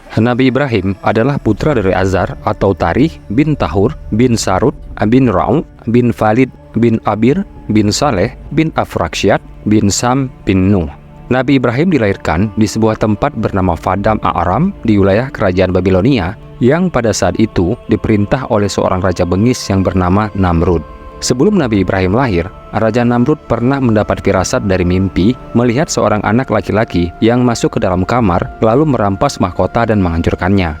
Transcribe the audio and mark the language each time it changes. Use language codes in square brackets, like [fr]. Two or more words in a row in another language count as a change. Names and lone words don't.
[id] Nabi Ibrahim adalah putra dari Azar atau Tarih bin Tahur bin Sarut bin Ra'u bin Falid bin Abir bin Saleh bin Afraksyad bin Sam bin Nuh. Nabi Ibrahim dilahirkan di sebuah tempat bernama Fadam A'ram di wilayah kerajaan Babilonia yang pada saat itu diperintah oleh seorang raja bengis yang bernama Namrud. Sebelum Nabi Ibrahim lahir, Raja Namrud pernah mendapat firasat dari mimpi melihat seorang anak laki-laki yang masuk ke dalam kamar lalu merampas mahkota dan menghancurkannya.